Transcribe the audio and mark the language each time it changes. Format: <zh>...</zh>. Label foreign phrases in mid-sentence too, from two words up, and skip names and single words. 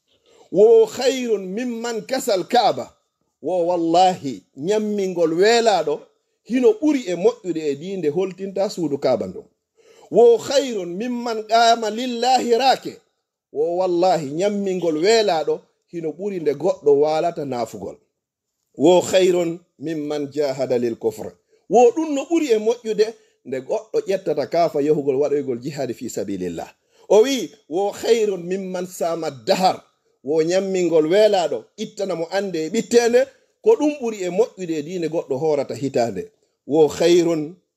<ar>هو خير ممن كسا الكعبة</ar> <ff>wo wallahi ñammingol weelaaɗo hino ɓuri e moƴƴude e ɗinde holtinta suudu kaaba ndum</ff> <ar>هو خير ممن قام لله راكعا</ar> <ff>wo wallahi ñammingol weelaaɗo hino ɓuri nde goɗɗo waalata naafugol</ff> <ar>هو خير ممن جاهد للكفر</ar> <ff>wo ɗum no ɓuri e moƴƴude nde goɗɗo ƴettata kaafa yahugol waɗoygol jihadi</ff> <ar>في سبيل الله</ar> <ff>o wi</ff> <ar>هو خير ممن صام الدهر</ar> <ff>wo ñammingol weelaaɗo ittana mo ande e ɓittende ko ɗum ɓuri e moƴƴude e diine goɗɗo horata hitande</ff> <ar>هو خير</ar>